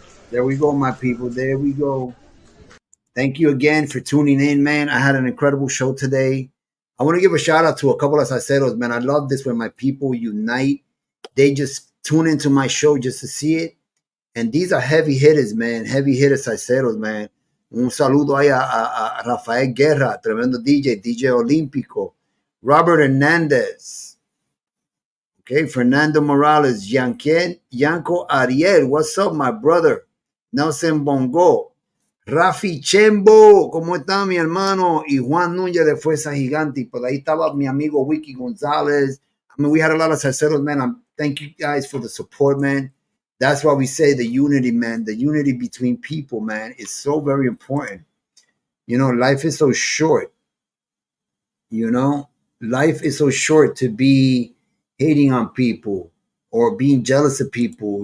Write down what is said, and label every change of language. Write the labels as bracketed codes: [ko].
[en] There we go, my people. There we go. Thank you again for tuning in, man. I had an incredible show today. I want to give a shout out to a couple of salseros, man. I love this when my people unite. They just tune into my show just to see it. And these are heavy hitters, man. Heavy hitters salseros, man. [es] Un saludo ahí a Rafael Guerra, tremendo DJ, DJ Olímpico. [en] Robert Hernandez. Okay, Fernando Morales, Yanko Ariel. What's up, my brother? Nelson Bongo. [es] Rafi Chembo, ¿cómo está mi hermano? Y Juan Núñez de Fuerza Gigante. Por ahí estaba mi amigo Wiki Gonzalez. [en] I mean, we had a lot of salseros, man. Thank you guys for the support, man. That's why we say the unity, man. The unity between people, man, is so very important. You know, life is so short. You know, life is so short to be hating on people or being jealous of people.